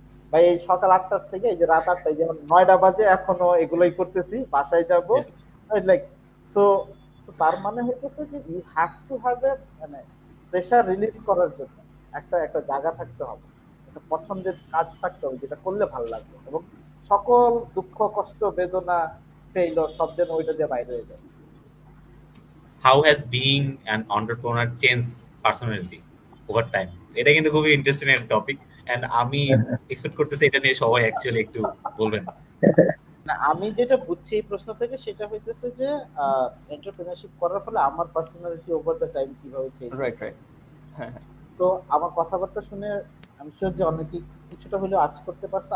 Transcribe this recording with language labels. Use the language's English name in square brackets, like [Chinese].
[Bangla] ভাই এই সকাল 8টা থেকে এই যে রাত 8টায়, যেমন 9টা বাজে এখনো এগুলোই করতেছি, বাসায় যাব লাইক সো তার মানে হইতেছে যে [English] you have to have a [Bangla] মানে প্রেশার রিলিজ করার জন্য একটা একটা জায়গা থাকতে হবে, একটা পছন্দের কাজ থাকতে হবে যেটা করলে ভালো লাগবে, এবং সকল দুঃখ কষ্ট বেদনা ফেইলর সব যেন ওইটা দিয়ে বাইরে হয়ে যায়। [English] How has being an entrepreneur changed personality over time? [Bangla] এটা কিন্তু খুবই ইন্টারেস্টিং একটা টপিক, এন্ড আমি এক্সপেক্ট করতেছি এটা নিয়ে সবাই অ্যাকচুয়ালি একটু বলবেন। না, আমি যেটা বুঝছি এই প্রশ্ন থেকে সেটা হইতেছে যে এন্টারপ্রেনারশিপ করার ফলে আমার পার্সোনালিটি [English] over the time [Bangla] কিভাবে চেঞ্জ। [English] Right. [Bangla] হ্যাঁ। তো আমার কথাবার্তা শুনে আমি শিওর যে অনেকেই কিছুটা হলেও আজ করতে পারছে।